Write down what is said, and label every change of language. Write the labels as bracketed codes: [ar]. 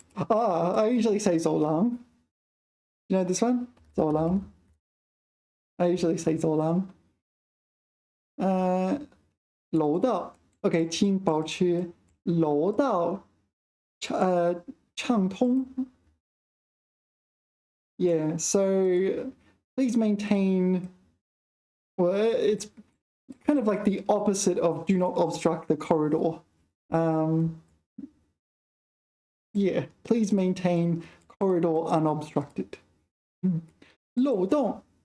[en] I usually say 走廊. You know this one? 走廊. I usually say 走廊. [zh] 楼道 [en] OK, [zh] 请保持楼道畅通. [en] Yeah, so please maintain, well, it's kind of like the opposite of do not obstruct the corridor. Yeah, please maintain corridor unobstructed. 漏洞.